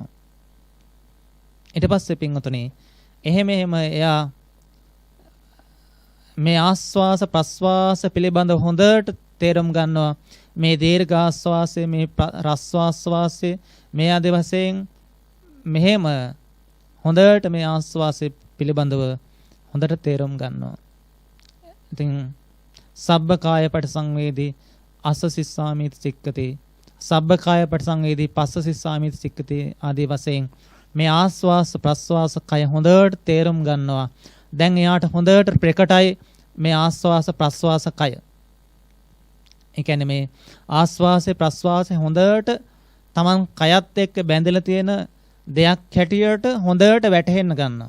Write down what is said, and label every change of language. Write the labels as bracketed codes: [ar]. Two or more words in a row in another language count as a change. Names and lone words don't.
[si] ඊට පස්සේ පින්වතුනි එහෙම එයා මේ ආස්වාස ප්‍රස්වාස පිළිබඳ හොඳට තේරුම් ගන්නවා. මේ දීර්ඝ ආස්වාසය මේ රස්වාස්වාසය මේ ආදී වශයෙන් මෙහෙම හොඳට මේ ආස්වාසය පිළිබඳව හොඳට තේරුම් ගන්නවා. ඉතින් [pi] සබ්බකාය පටිසංවේදී අස්ස සිස්සාමිති සික්කති සබ්බකාය පටිසංවේදී පස්ස සිස්සාමිති සික්කති [si] ආදී වශයෙන් මේ ආස්වාස ප්‍රස්වාස කය හොඳට තේරුම් ගන්නවා. දැන් එයාට හොඳට ප්‍රකටයි මේ ආස්වාස ප්‍රස්වාස කය. ඒ කියන්නේ මේ ආස්වාසේ ප්‍රස්වාසේ හොඳට Taman කයත් එක්ක බැඳලා තියෙන දෙයක් හැටියට හොඳට වැටහෙන්න ගන්නවා.